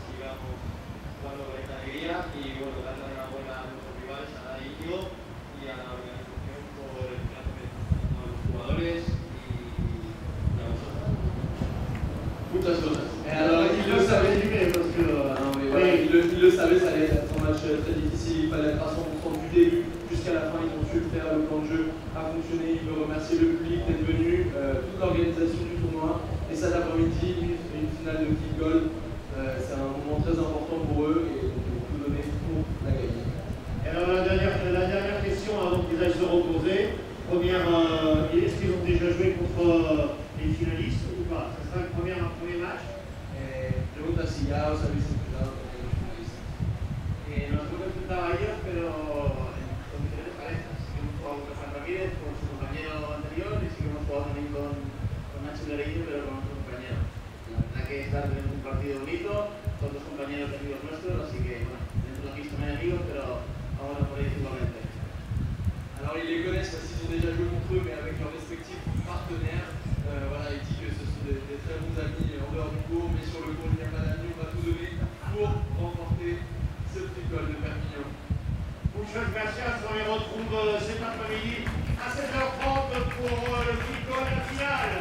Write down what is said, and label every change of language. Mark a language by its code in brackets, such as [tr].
[es] y bueno, darle la enhorabuena a nuestros rivales, a Nada y Íñigo, y a la organización por el trato que están dando a los jugadores y a vosotros. Muchas cosas. [fr] Alors, il le savait, parce que il le savait, ça allait être un match très difficile, il fallait être à 100% du début jusqu'à la fin, ils ont su le faire, le plan de jeu a fonctionné, il veut remercier le public d'être venu, toute l'organisation du tournoi, et cet après-midi, une finale de kick goal, c'est un moment très important pour eux, et donc ils vont tout donner pour la gagner. Alors la dernière question avant qu'ils aillent se reposer, est-ce qu'ils ont déjà joué contre les finalistes ou pas? Ça sera le premier match. [es] Pregunta si ya os habéis enfrentado con los finalistas. Nos hemos enfrentado a ellos, pero en condiciones parejas. Sí que hemos jugado contra Juan Ramírez, con su compañero anterior, y sí que hemos jugado también con Nacho Guerreiro, pero con otro compañero. La verdad que está teniendo un partido bonito, con dos compañeros de amigos nuestros, así que bueno, dentro de la pista no hay amigos, pero vamos a por ahí igualmente. [fr] Alors ils les connaissent parce qu'ils ont déjà joué contre eux, mais avec leurs respectifs partenaires. Voilà, il dit que ce sont des très bons amis en dehors du cours, mais sur le cours il n'y a pas d'amis, on va tout donner pour remporter ce triple de Perpignan. [es] Muchas gracias, [fr] on les retrouve cet après-midi à 16h30 pour le triple la finale.